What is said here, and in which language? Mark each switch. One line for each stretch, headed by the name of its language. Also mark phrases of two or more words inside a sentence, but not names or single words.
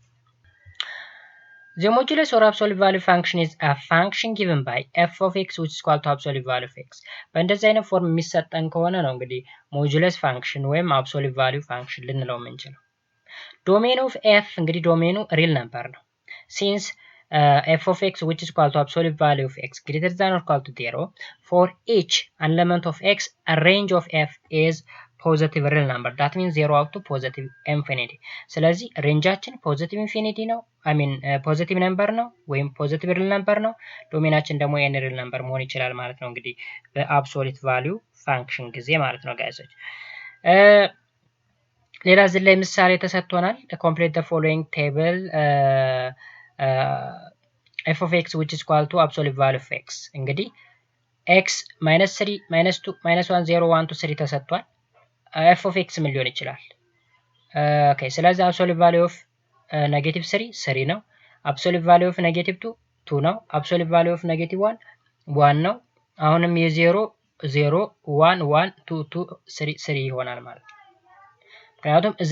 English: the modulus or absolute value function is a function given by f of x which is equal to absolute value of x
Amharic: በእንደዚህ አይነት ፎርም የሚሰጠን ከሆነ ነው እንግዲህ
English: modulus function
Amharic: ወይም
English: absolute value function
Amharic: ልንለው የምንችለው።
English: domain of f
Amharic: እንግዲህ ዶሜኑ
English: real number
Amharic: ነው።
English: since f of x which is equal to absolute value of x greater than or equal to 0 for each element of x a range of f is positive real number that means 0 up to positive infinity።
Amharic: ስለዚህ ሬንጃችን
English: positive infinity ነው positive number ነው ወይም positive real number ነው።
Amharic: ዶሜናችን ደግሞ
English: any real number
Amharic: መሆን ይችላል ማለት ነው እንግዲህ
English: በአብሶሉት value function
Amharic: ጊዜ ማለት ነው ጋይሶች። ሌላ እዚህ ላይ ምሳሌ ተሰጥቶናል።
English: complete the following table f of x
Amharic: which is equal to absolute value of x እንግዲህ x -3 -2 -1 0 1 2 3 ተሰጥቷል
English: f of x
Amharic: ምን ሊሆን ይችላል ኦኬ ስለዚህ
English: absolute value
Amharic: of -3 3 ነው
English: absolute value of -2
Amharic: 2 ነው
English: absolute value of -1
Amharic: 1 ነው አሁንም የ0 0 1 1 2 2 3 3 ይሆናል ማለት ነው ምክንያቱም እዚህ